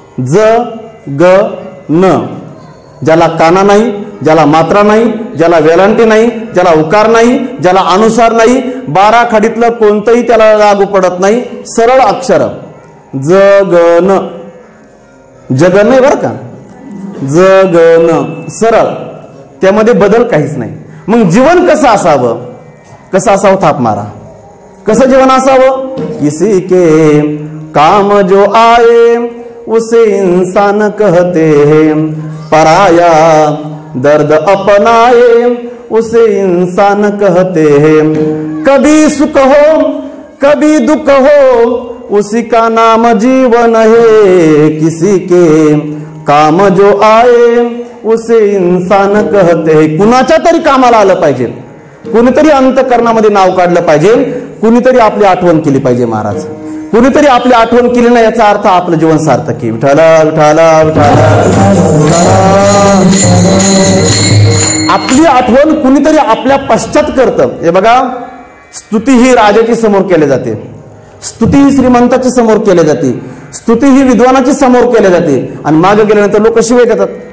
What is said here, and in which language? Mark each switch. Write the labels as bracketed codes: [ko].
[mr] ज ग न. ज्याला काना नाही, ज्याला मात्रा नाही, ज्याला वेलांटी नाही, ज्याला उकार नाही, ज्याला अनुसार नाही, 12 खाडीतलं कोणतंही त्याला लागू पडत नाही. सरळ अक्षर ज ग न. जग नाही बरं का, ज ग न, सरळ, त्यामध्ये बदल काहीच नाही. मग जीवन कसं असावं, कसं असावं, थाप मारा. कसं जीवन असावं. [hi] किसी के काम जो आए उसे इंसान कहते हैं, पराया दर्द अपनाए उसे इंसान कहते हैं. कभी सुख हो कभी दुख हो उसी का नाम जीवन है. किसी के काम जो आए उसे इंसान कहते हैं. [mr] कुणाच्या तरी कामाला आलं पाहिजे, कुणीतरी अंतःकरणामध्ये नाव काढलं पाहिजे, कुणीतरी आपली आठवण केली पाहिजे महाराज. कुणीतरी आपली आठवण केली ना, याचा अर्थ आपलं जीवन सार्थक आहे. विठाला विठाला विठाला. आपली आठवण कुणीतरी आपल्या पश्चात करतं. हे बघा, स्तुती ही राजाची समोर केली जाते, स्तुती ही श्रीमंताची समोर केली जाते, स्तुती ही विद्वानाची समोर केली जाते, आणि मागे गेल्यानंतर लोक शिवाय देतात.